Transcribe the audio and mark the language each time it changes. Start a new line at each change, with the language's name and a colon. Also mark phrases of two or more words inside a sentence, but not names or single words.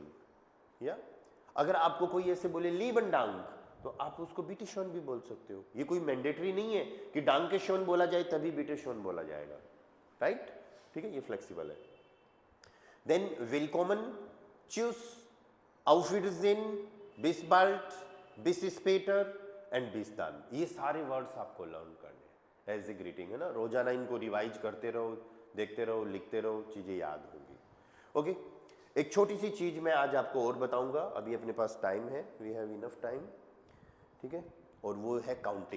Hindi: या अगर आपको कोई ऐसे बोले
German: lieben Dank,
Hindi: तो आप उसको
German: bitte schön
Hindi: भी बोल सकते हो। ये कोई मैंडेटरी नहीं है कि
German: danke schön
Hindi: बोला जाए तभी
German: bitte schön
Hindi: बोला जाएगा, राइट, ठीक है, ये फ्लेक्सिबल है।
German: देन Willkommen, tschüss, aufwiedersehen, bis bald, bis später एंड bis dann,
Hindi: ये सारे वर्ड्स आपको लर्न करने
English: as a greeting,
Hindi: है ना। रोजाना इनको रिवाइज करते रहो, देखते रहो, लिखते रहो, चीजें याद होंगी, ओके। एक छोटी सी चीज मैं आज आपको और बताऊंगा, अभी अपने पास टाइम है,
English: we have enough time,
Hindi: ठीक है, और वो है काउंटिंग।